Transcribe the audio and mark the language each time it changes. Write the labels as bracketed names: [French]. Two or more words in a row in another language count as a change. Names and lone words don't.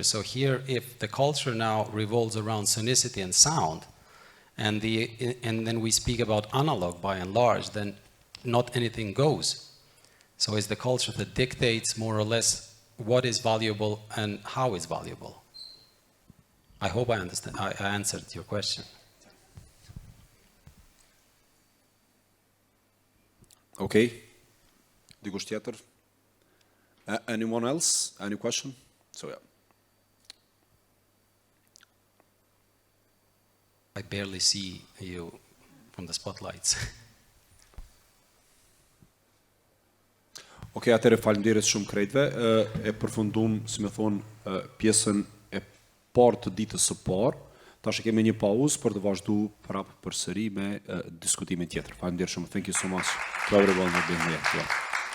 [English] So here, if the culture now revolves around sonicity and sound, and then we speak about analog by and large, then not anything goes. So it's the culture that dictates more or less what is valuable and how it's valuable. I hope I understand. I answered your question. Okay. [Albanian] Dikush tjetër? [English] Anyone else? Any question? So yeah. I barely see you from the spotlights. [Albanian] Okay, atëre faleminderit shumë krejtve. E përfundum, si më thonë, pjesën e parë të ditës së parë. Tash e kemi një pauzë për të vazhdu prapë përsëri me diskutimin tjetër. Faleminderit shumë. [English] Thank you so much to everyone for being here. Yeah.